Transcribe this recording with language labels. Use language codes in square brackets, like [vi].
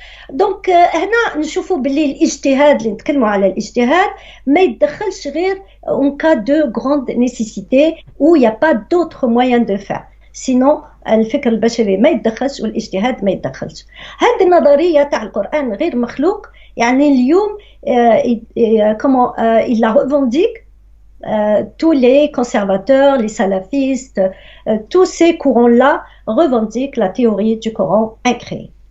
[ar] دونك هنا نشوفوا باللي الاجتهاد اللي نتكلموا على الاجتهاد ما يتدخلش غير [fr] en cas de grande nécessité où il n'y a pas d'autre moyen de faire. [ar] Sinon الفكر البشري ما يتدخلش والاجتهاد ما يتدخلش. هذه النظرية تاع القرآن غير مخلوق يعني اليوم [fr] comment il la revendique tous les conservateurs, les salafistes, tous ces courants-là revendiquent la théorie du Coran incréé.